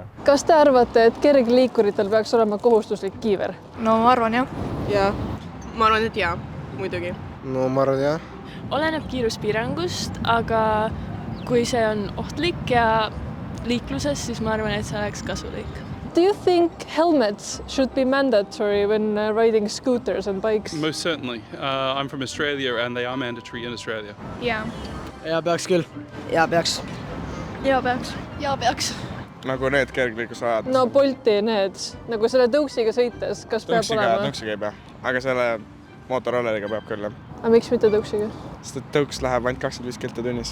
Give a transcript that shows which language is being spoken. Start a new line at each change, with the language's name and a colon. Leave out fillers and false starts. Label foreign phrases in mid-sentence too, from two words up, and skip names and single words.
Estonian: Kas te arvate, et kergliikuritel peaks olema kohustuslik kiiver? No ma arvan jah. Jaa. Ma arvan, et jaa, muidugi. No ma arvan jah. Oleneb kiiruspiirangust, aga kui see on ohtlik ja liikluses, siis ma arvan, et see oleks kasulik.
English: Do you think helmets should be mandatory when riding scooters and bikes? Most certainly. I'm from Australia and they are mandatory in Australia.
Estonian: Jaa. Ja peaks küll. Jaa peaks. Jaa peaks. Jaa peaks. Nagu need kergliiklusajad. No Bolti need, nagu selle tõuksiga sõites, kas peab olema? Tõuksiga ei pea, aga selle mootorrolleriga peab küll. Aga miks mitte tõuksiga? Sest et tõuks läheb ainult 25 km tunnis.